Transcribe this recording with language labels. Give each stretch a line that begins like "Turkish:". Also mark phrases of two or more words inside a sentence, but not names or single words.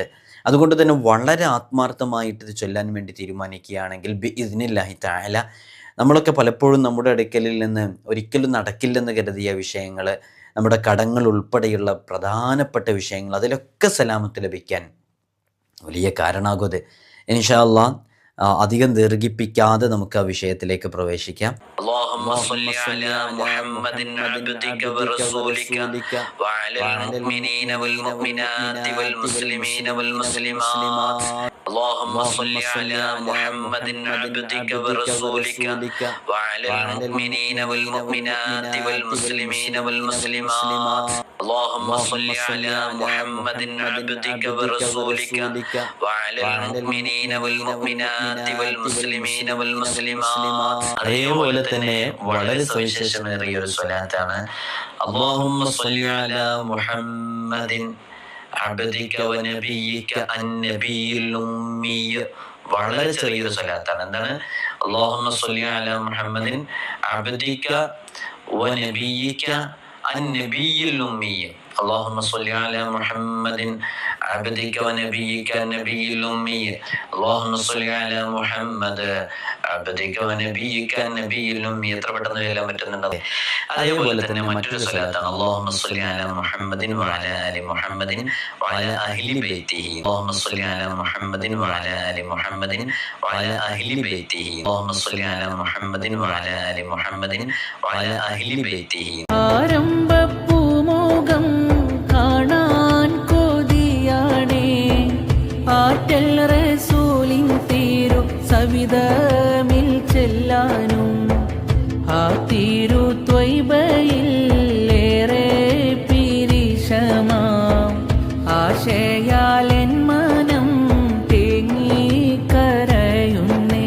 Malayalam: അതുകൊണ്ട് തന്നെ വളരെ ആത്മാർത്ഥമായിട്ട് ഇത് ചൊല്ലാൻ വേണ്ടി തീരുമാനിക്കുകയാണെങ്കിൽ
Arabic: بإذن الله تعالى
Malayalam: നമ്മളൊക്കെ പലപ്പോഴും നമ്മുടെ അടുക്കലിൽ നിന്ന് ഒരിക്കലും നടക്കില്ലെന്ന് കരുതിയ വിഷയങ്ങൾ, നമ്മുടെ കടങ്ങൾ ഉൾപ്പെടെയുള്ള പ്രധാനപ്പെട്ട വിഷയങ്ങൾ, അതിലൊക്കെ സലാമത്ത് ലഭിക്കാൻ വലിയ കാരണമാകും.
Arabic: إن شاء الله
Malayalam: അധികം ദീർഘിപ്പിക്കാതെ നമുക്ക് ആ വിഷയത്തിലേക്ക് പ്രവേശിക്കാം.
Arabic: اللهم صل على محمد عبدك ورسولك وعلى المؤمنين والمؤمنات والمسلمين والمسلمات. اللهم صل على محمد عبدك ورسولك وعلى المؤمنين والمؤمنات والمسلمين والمسلمات. اللهم صل على محمد عبدك ورسولك وعلى المؤمنين والمؤمنات والمسلمين والمسلمات.
Malayalam: അതേപോലെ തന്നെ വളരെ സവിശേഷമേറിയ ഒരു സ്വലാത്താണ്
Arabic: اللهم صل على محمد عبدك ونبيك النبي الأمي.
Malayalam: വളരെ ചെറിയൊരു സ്വലാത്താണ്. എന്താണ്?
Arabic: اللهم صل على محمد عبدك ونبيك النبي الأمي. اللهم صل على محمد عبدك ونبيك النبي الأمي. اللهم صل على محمد عبدك ونبيك النبي الأمي.
Malayalam: എത്ര പെട്ടെന്ന് ചൊല്ലാൻ പറ്റുന്നുണ്ട്. അതേപോലെ തന്നെ മറ്റൊരു സ്വലാത്താണ്
Arabic: اللهم صل على محمد وعلى آل محمد وعلى أهل بيته. اللهم صل على محمد وعلى آل محمد وعلى أهل بيته. اللهم صل على محمد وعلى آل محمد وعلى أهل بيته.
Malayalam: സവിധമിൽ ചെല്ലാനും ആ തിരു ത്വയ്ബയിലേറെ പിരിശമാം ആശയാലെൻ മനം തേങ്ങിക്കരയുന്നേ.